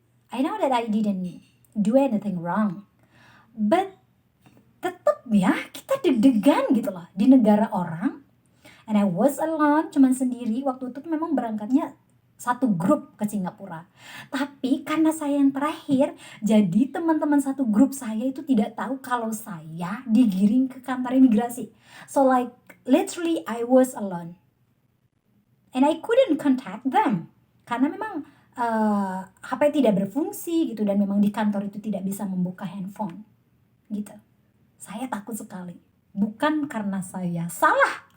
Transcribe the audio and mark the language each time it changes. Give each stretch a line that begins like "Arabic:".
English: I know that I didn't do anything wrong. But
Indonesian: tetap ya kita deg-degan gitu loh di negara orang.
English: And I was alone,
Indonesian: cuman sendiri. Waktu itu memang berangkatnya satu grup ke Singapura. Tapi karena saya yang terakhir, jadi teman-teman satu grup saya itu tidak tahu kalau saya digiring ke kantor imigrasi.
English: So like literally I was alone. And I couldn't contact them.
Indonesian: Karena memang HP tidak berfungsi gitu dan memang di kantor itu tidak bisa membuka handphone. Gitu. Saya takut sekali. Bukan karena saya salah.